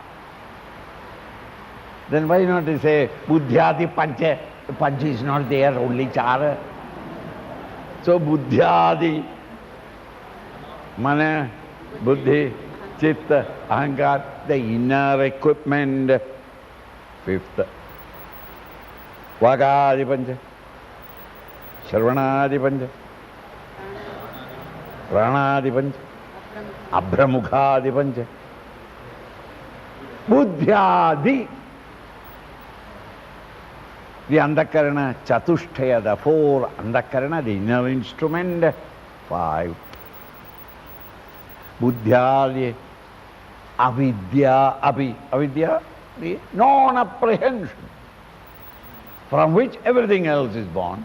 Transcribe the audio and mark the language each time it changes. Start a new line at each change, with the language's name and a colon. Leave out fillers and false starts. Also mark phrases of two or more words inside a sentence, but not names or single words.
English: Then why not say
Sanskrit: Buddhyadi Pancha?
English: The Pancha is not there, only Chara.
Sanskrit: So Buddhyadi, Mana, Buddhi, Chitta, Ahankar,
English: the inner equipment. Fifth.
Sanskrit: Vagadi Pancha, Shravanadi Pancha, Pranadi Pancha, Abhramukhadi Pancha, Buddhyadi,
English: the
Sanskrit: Andakarana, Chatushtaya,
English: the four Andakarana, the inner instrument, five.
Sanskrit: Buddhyadi, Avidya, Avidya,
English: the non-apprehension, from which everything else is born.